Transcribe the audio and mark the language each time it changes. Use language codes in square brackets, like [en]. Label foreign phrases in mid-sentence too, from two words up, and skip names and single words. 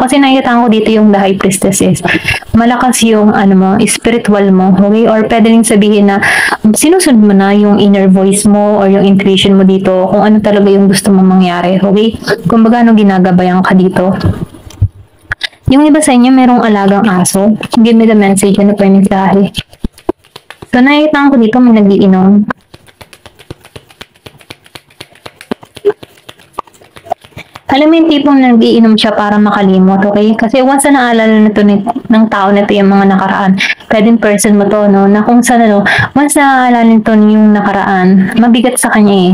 [tl] Kasi nakikita ko dito yung [en] the High Priestess [tl] is malakas yung spiritual mo, okay? Or pwede rin sabihin na sinusunod mo na yung [en] inner voice [tl] mo or yung intuition mo dito kung ano talaga yung gusto mong mangyari, okay? Kung baga ginagabayan ka dito. Yung iba sa inyo, merong alagang aso. [en] Give me the message, [tl] ano pa yung mensahe? So, nakikita ko dito may nagiinom. Alam mo yung tipong nagiinom siya para makalimot, okay? Kasi once na naalala na to ng tao na to yung mga nakaraan, pwedeng person mo to, na kung saan, once na naalala nito yung nakaraan, mabigat sa kanya eh.